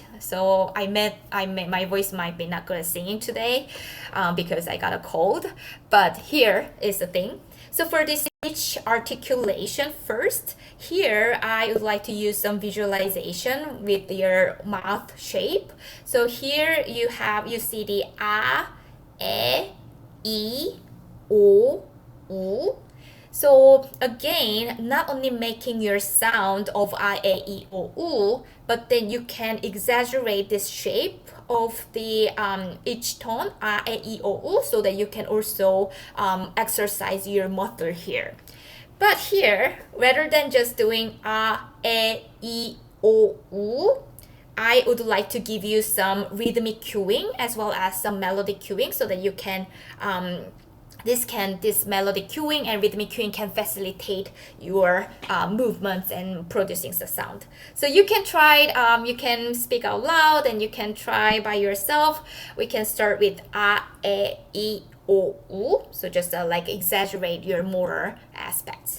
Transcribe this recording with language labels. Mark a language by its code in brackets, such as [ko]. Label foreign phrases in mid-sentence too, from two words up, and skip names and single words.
[en] So my voice might be not good at singing today because I got a cold. But here is the thing. So for this speech articulation first, here I would like to use some visualization with your mouth shape. So here you see the a, e, o, u. So again, not only making your sound of a, e, o, u, but then you can exaggerate this shape of the each tone a, e, o, u, so that you can also exercise your motor here. But here, rather than just doing a, e, o, u, I would like to give you some rhythmic cueing as well as some melodic cueing so that you can this melodic cueing and rhythmic cueing can facilitate your movements and producing the sound. So you can try it, you can speak out loud and you can try by yourself. We can start with a, e, o, u. So just like exaggerate your motor aspects.